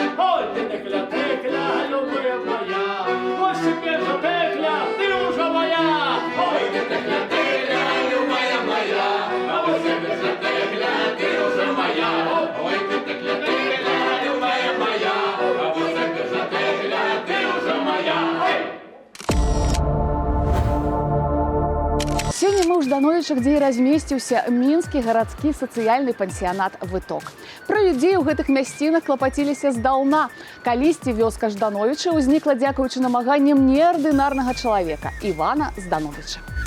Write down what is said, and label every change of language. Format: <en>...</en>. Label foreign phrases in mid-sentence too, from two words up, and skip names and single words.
<uk>Ой, ти текля, любая моя, ось тепер же текля, ти уже моя. Ой, ти текля, любая моя, а ось тепер же текля, ти уже моя. Ой, ти текля, любая моя, а ось тепер же текля, ти уже моя.</uk> <be>Сёння мы ў Ждановічах, дзе і размесціўся мінскі гарадскі сацыяльны пансіянат «Выток». Пра людзей у гэтых мясцінах клапаціліся здаўна. Калісьці вёска Ждановіча ўзнікла дзякуючы намаганням неардынарнага чалавека – Івана Здановіча.</be>